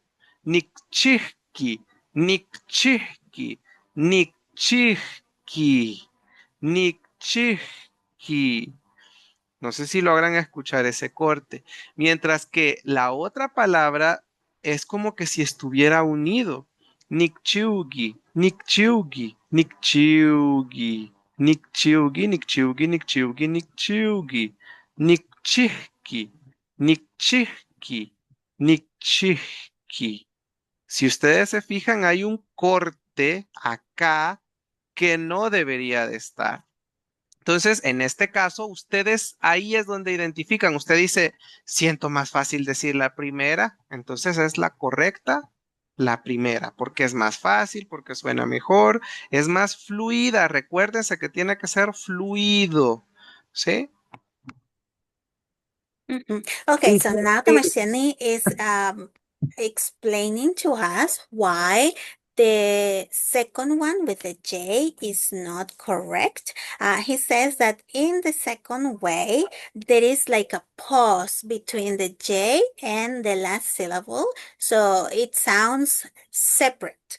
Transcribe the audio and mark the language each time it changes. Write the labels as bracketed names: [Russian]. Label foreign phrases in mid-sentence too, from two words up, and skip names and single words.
[Nahuatl languages] Nikchihki, Nikchihki, Nikchihki, Nikchihki. [Spanish] No sé si logran escuchar ese corte. Mientras que la otra palabra es como que si estuviera unido. [Nahuatl languages] Nikchiugi, Nikchiugi, Nikchiugi, Nikchiugi, Nikchiugi, Nikchiugi, Nikchiugi, Nikchihki, Nikchihki, Nikchihki. [Spanish] Si ustedes se fijan, hay un corte acá que no debería de estar. Entonces, en este caso, ustedes ahí es donde identifican. Usted dice, siento más fácil decir la primera, entonces es la correcta, la primera, porque es más fácil, porque suena mejor, es más fluida. Recuérdense que tiene que ser fluido, ¿sí? [English] Okay, so now Tomasiani is explaining to us why the second one with the J is not correct. He says that in the second way, there is like a pause between the J and the last syllable, so it sounds separate.